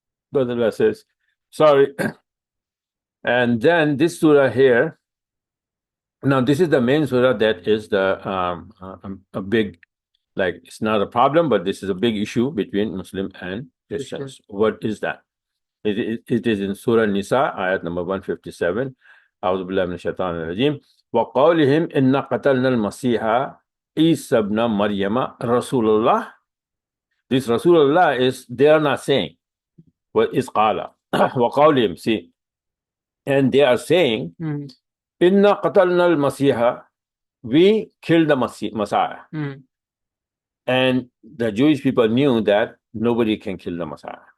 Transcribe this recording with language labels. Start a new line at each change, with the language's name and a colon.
English: But Allah says, sorry. And then this surah here. Now this is the main surah that is the a big, like, it's not a problem, but this is a big issue between Muslim and Christians. What is that? It is in Surah Nisa, ayat number 157.
Arabic: أعوذ بالله من الشيطان الرجيم وقولهم إن قتلنا المسيح عيسى ابن مريم رسول الله.
English: This Rasulullah is, they are not saying what is qala. وقولهم, see, and they are saying
Arabic: Inna qatalna al-Masiha,
English: we killed the Messiah. And the Jewish people knew that nobody can kill the Messiah.